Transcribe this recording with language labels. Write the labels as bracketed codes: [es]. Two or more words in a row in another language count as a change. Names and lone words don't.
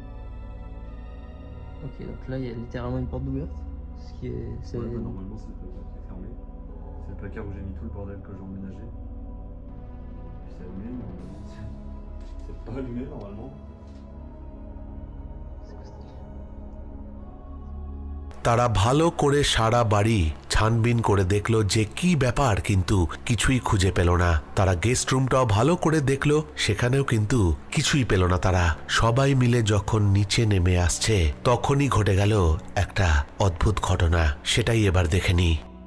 [fr] Ok, donc là, il y a littéralement une porte ouverte. Ce qui est. C'est... Ouais, bah, normalement, c'est le placard qui est fermé. C'est le placard où j'ai mis tout le bordel que j'ai emménagé. Puis c'est allumé, mais c'est pas allumé normalement. C'est quoi ce délire? [bn] তারা ভালো করে সারা বাড়ি ছানবিন করে দেখলো যে কি ব্যাপার, কিন্তু কিছুই খুঁজে পেল না। তারা [en] guest roomটাও [bn] ভালো করে দেখলো, সেখানেও কিন্তু কিছুই পেল না। তারা সবাই মিলে যখন নিচে নেমে আসছে তখনই ঘটে গেল একটা অদ্ভুত ঘটনা, সেটাই এবার দেখে নিই।